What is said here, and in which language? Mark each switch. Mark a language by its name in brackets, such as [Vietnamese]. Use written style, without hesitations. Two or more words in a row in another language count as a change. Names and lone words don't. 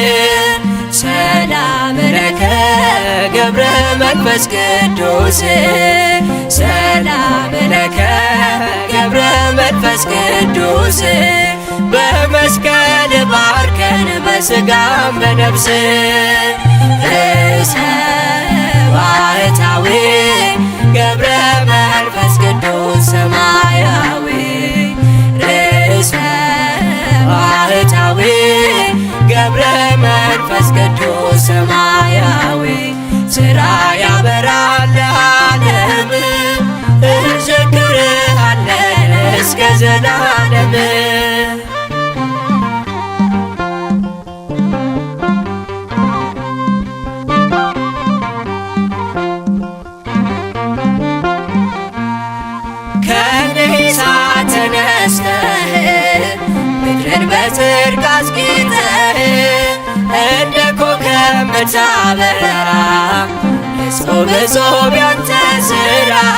[Geez] ሰላም ለከ [Amharic] ገብረ መንፈስ ቅዱስ [Geez] ሰላም ለከ [Amharic] ገብረ መንፈስ ቅዱስ በመስቀል ባርከን በሥጋም በነፍስ ርእሰ ባህታዊ ገብረ መንፈስ ቅዱስ ሰማያዊ ርእሰ ባህታዊ ገብረ መንፈስ ቅዱስ ሰማያዊ ሥራ ያበራል ለዓለም እንዘክርሃለን እስከ ዘላለም። ተነስተህ ምድርን በጽድቅ አስጌጠህ እንደ ኮከብ ምታበራ እጹብ እጹብ ያንተ ሥራ።